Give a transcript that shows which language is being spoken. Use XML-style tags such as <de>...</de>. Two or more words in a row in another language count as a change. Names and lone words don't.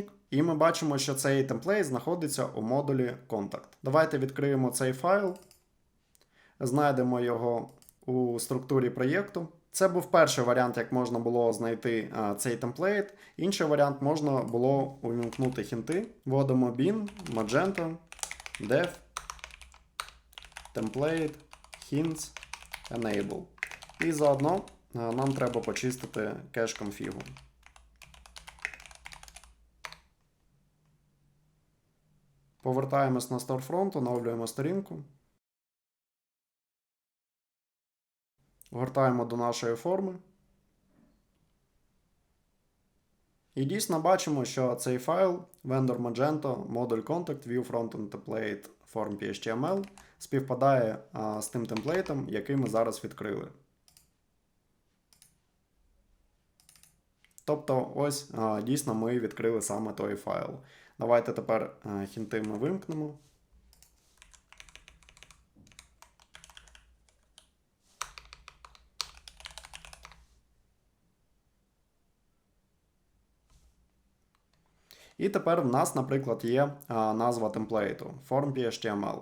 <uk>І ми бачимо, що цей темплейт знаходиться у модулі Contact. Давайте відкриємо цей файл, знайдемо його у структурі проєкту. Це був перший варіант, як можна було знайти цей темплейт. Інший варіант можна було увімкнути хінти.</uk> <en>Вводимо bin, Magento, dev, template, hints, enable.</en> <uk>І заодно нам треба почистити кеш конфігу. Повертаємось на StoreFront, оновлюємо сторінку. Гортаємо до нашої форми. І дійсно бачимо, що цей файл</uk> <en>vendor Magento module contact view frontend template form PHTML</en> <uk>співпадає з тим темплейтом, який ми зараз відкрили. Тобто ось дійсно ми відкрили саме той файл. Давайте тепер хінти ми вимкнемо. І тепер в нас, наприклад, є назва темплейту form.html.</uk>